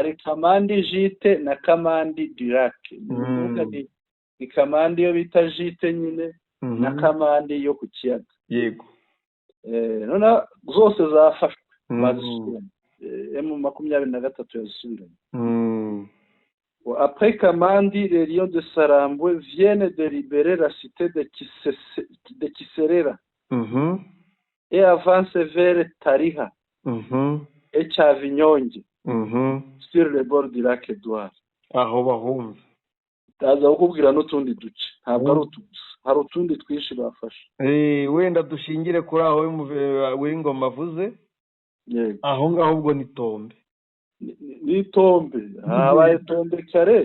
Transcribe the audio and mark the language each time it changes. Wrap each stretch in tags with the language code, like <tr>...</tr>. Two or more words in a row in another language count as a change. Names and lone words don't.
<rw>Ari Kamandi Jite na Kamandi Dirake. Ni Kamandi yo bita Jite nyine na Kamandi yo ku Kiyaga. Yego. None zose zafashwe bazisubiranye. M23 yazisubiranye.</rw> <fr>Après Kamandi, les lions de Sarambwe viennent de libérer la cité de Kiserera et avancent vers Tariha et cya Vinyonge Mhm. sur le bord du lac Edouard.</fr> <rw>Aho bahumva. Ndaza kukubwira n'utundi duce ntabwo ari utu gusa, hari utundi twinshi bafashe. Wenda dushingire kuri aho w'ingoma avuze. Yego. Aho ngaho ubwo ni Tombe. Ni Tombe, habaye Tombe kare.</rw>